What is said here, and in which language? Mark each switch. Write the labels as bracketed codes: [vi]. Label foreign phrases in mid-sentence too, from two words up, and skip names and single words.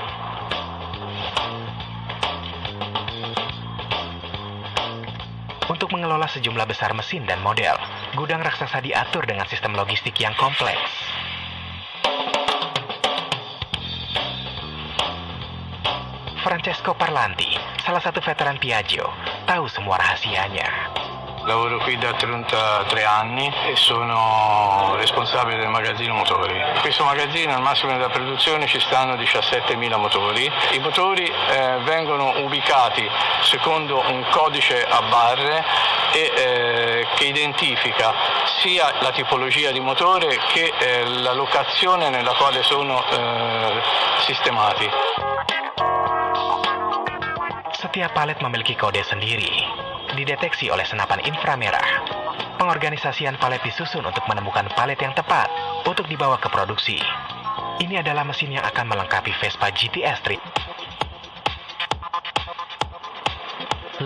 [id] Untuk mengelola sejumlah besar mesin dan model, gudang raksasa diatur dengan sistem logistik yang kompleks. Francesco Parlanti, salah satu veteran Piaggio, tahu semua rahasianya. [it] Lavoro qui da 33 anni e sono responsabile del magazzino motori. In questo magazzino al massimo della produzione ci stanno 17.000 motori. I motori vengono ubicati secondo un codice a barre che identifica sia la tipologia di motore che la locazione nella quale sono sistemati. [id] Setiap palet memiliki kode sendiri. Dideteksi oleh senapan inframerah. Pengorganisasian palet disusun untuk menemukan palet yang tepat untuk dibawa ke produksi. Ini adalah mesin yang akan melengkapi Vespa GTS 300.